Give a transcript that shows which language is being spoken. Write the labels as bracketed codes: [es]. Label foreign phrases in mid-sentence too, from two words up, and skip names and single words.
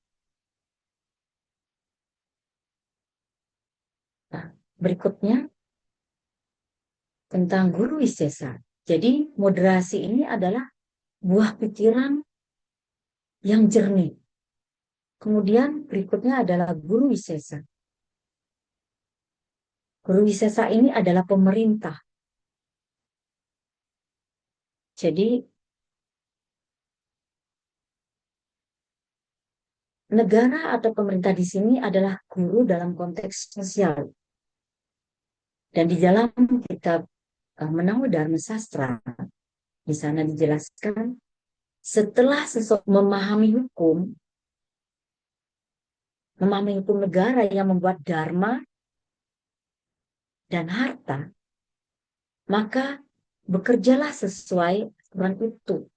[id] Nah, berikutnya tentang guru wisesa. Jadi moderasi ini adalah buah pikiran yang jernih. Kemudian berikutnya adalah guru wisesa. Guru wisesa ini adalah pemerintah. Jadi negara atau pemerintah di sini adalah guru dalam konteks sosial. Dan di dalam kitab Menangu Dharma Sastra, di sana dijelaskan, setelah seseorang memahami hukum negara yang membuat dharma dan harta, maka bekerjalah sesuai aturan itu.